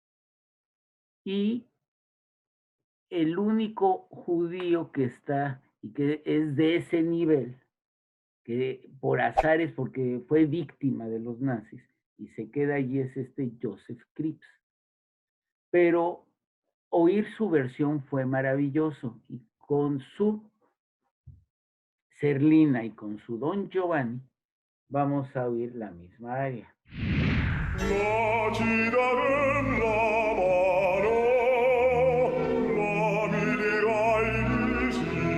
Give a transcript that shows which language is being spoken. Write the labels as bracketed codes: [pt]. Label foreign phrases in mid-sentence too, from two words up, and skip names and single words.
[es] y el único judío que está y que es de ese nivel, que por azares, porque fue víctima de los nazis y se queda allí, es este Joseph Krieps. Pero oír su versión fue maravilloso, y con su Zerlina y con su Don Giovanni vamos a oír la misma aria. [it] La ci darem la mano, ma mi dirai di sì.